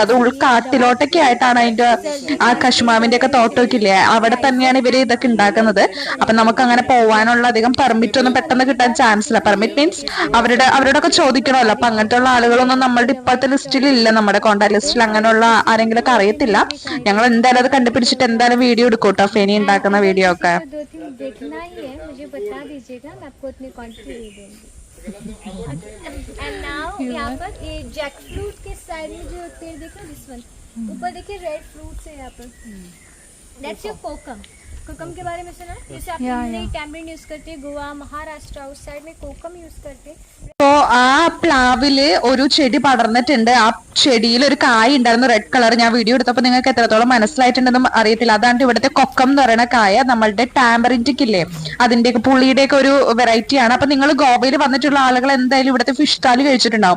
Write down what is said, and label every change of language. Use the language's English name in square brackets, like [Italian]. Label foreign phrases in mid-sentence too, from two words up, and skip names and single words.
[Malayalam] അത് ഉൾക്കാട്ടിലോട്ടൊക്കെ ആയിട്ടാണ് അതിന്റെ ആ കശുമാവിന്റെ ഒക്കെ തോട്ടമൊക്കെ ഇല്ലേ, അവിടെ തന്നെയാണ് ഇവര് ഇതൊക്കെ ഉണ്ടാക്കുന്നത്. അപ്പൊ നമുക്ക് അങ്ങനെ പോവാനുള്ള അധികം പെർമിറ്റ് ഒന്നും പെട്ടെന്ന് കിട്ടാൻ ചാൻസ് ഇല്ല. [English] permit means [Malayalam] അവരോടൊക്കെ ചോദിക്കണമല്ലോ. അപ്പൊ അങ്ങനത്തെ ഉള്ള ആളുകളൊന്നും നമ്മളുടെ ഇപ്പോഴത്തെ ലിസ്റ്റിൽ ഇല്ല, നമ്മുടെ [English] contact list. [Malayalam] അങ്ങനെയുള്ള ആരെങ്കിലും ഒക്കെ അറിയത്തില്ല. ഞങ്ങൾ എന്തായാലും അത് കണ്ടുപിടിച്ചിട്ട് എന്തായാലും വീഡിയോ എടുക്കും കേട്ടോ, ഫെനി ഉണ്ടാക്കുന്ന വീഡിയോ ഒക്കെ. [Hindi] देखना ही है, मुझे बता दीजिएगा, मैं आपको उतनी क्वांटिटी दे दूंगी। [English] and now [Hindi] यहाँ पर ये [English] jack fruit [Hindi] के साइड में जो पेड़ देख रहे हो, [English] this one [Hindi] ऊपर देखिए [English] red fruits [Hindi] है यहाँ पर, [English] that's your kokum. [Hindi] कोकम के बारे में सुना है? जैसे आप [English] tamarind use [Hindi] करते हैं, गोवा महाराष्ट्र उस साइड में कोकम यूज करते हैं। [Malayalam] അപ്പോ ആ പ്ലാവില് ഒരു ചെടി പടർന്നിട്ടുണ്ട്. ആ ചെടിയിൽ ഒരു കായ ഉണ്ടായിരുന്നു, [English] red colour. [Malayalam] ഞാൻ വീഡിയോ എടുത്തപ്പോൾ നിങ്ങൾക്ക് എത്രത്തോളം മനസ്സിലായിട്ടുണ്ടെന്നും അറിയത്തില്ല. അതാണ് ഇവിടുത്തെ കൊക്കം എന്ന് പറയുന്ന കായ. നമ്മളുടെ ടാമറിൻറ്റിക് ഇല്ലേ, അതിന്റെ പുളിയുടെ ഒക്കെ ഒരു വെറൈറ്റി ആണ്. അപ്പൊ നിങ്ങൾ ഗോവയിൽ വന്നിട്ടുള്ള ആളുകൾ എന്തായാലും ഇവിടുത്തെ ഫിഷ് താലി കഴിച്ചിട്ടുണ്ടാവും.